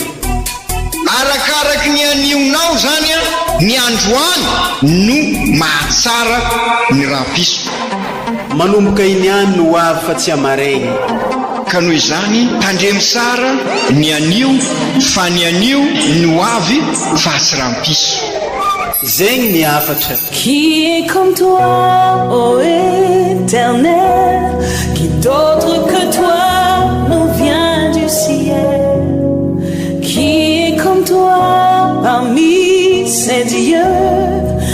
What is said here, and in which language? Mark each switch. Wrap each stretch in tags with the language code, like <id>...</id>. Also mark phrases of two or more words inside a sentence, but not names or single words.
<mg>arakaraky ny anionao zany a ny androany no mahatsara ny rampiso manomboka iny any no hoavy fa tsy amaregny ka noho izany tandremy sara ny anio fa ny anio ny hoavy fa tsy rampiso zegny ny afatra</mg> <fr>Qui est comme toi, ô Éternel, qui d'autre que toi nous vient du ciel? Qui est comme toi parmi ces dieux?</fr>